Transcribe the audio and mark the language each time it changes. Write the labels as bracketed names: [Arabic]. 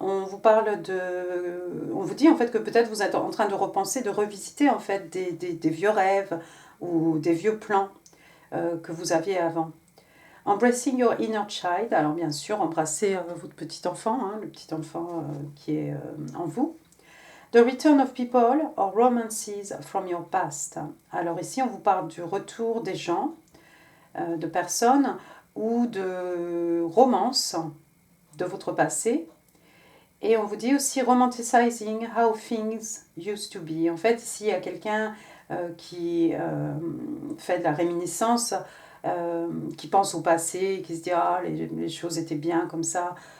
[French] On vous parle on vous dit en fait que peut-être vous êtes en train de repenser, de revisiter en fait des vieux rêves ou des vieux plans que vous aviez avant. « [English] Embracing your inner child [French] ». Alors bien sûr, embrassez votre petit enfant, le petit enfant qui est en vous. [English] The return of people or romances from your past. [French] Alors ici, on vous parle du retour des gens, de personnes ou de romances de votre passé. Et on vous dit aussi [English] romanticizing how things used to be. [French] En fait, ici, il y a quelqu'un qui fait de la réminiscence, qui pense au passé, qui se dit « Ah, les choses étaient bien comme ça.